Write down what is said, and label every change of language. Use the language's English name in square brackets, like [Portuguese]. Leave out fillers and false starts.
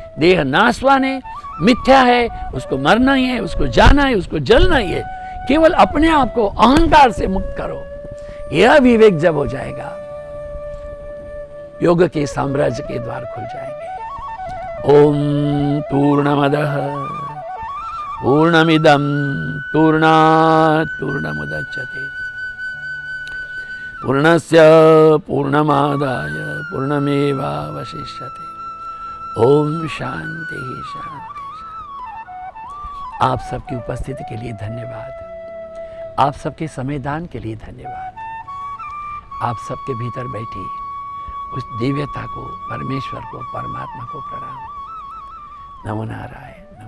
[Hindi] देह नाशवान है, मिथ्या है, उसको मरना ही है, उसको जाना है, उसको जलना ही है। केवल अपने आप को अहंकार से मुक्त करो, यह विवेक जब हो जाएगा, योग के साम्राज्य के द्वार खुल जाएंगे। [Sanskrit] ओम पूर्णमदः पूर्णमिदं पूर्णात् पूर्णमुदच्यते पूर्णस्य पूर्णमादाय पूर्णमेवावशिष्यते। ओम शांति शांति शांति। [Hindi] आप सबकी उपस्थिति के लिए धन्यवाद, आप सबके समयदान के लिए धन्यवाद, आप सबके भीतर बैठी उस दिव्यता को, परमेश्वर को, परमात्मा को प्रणाम। नमो नारायण।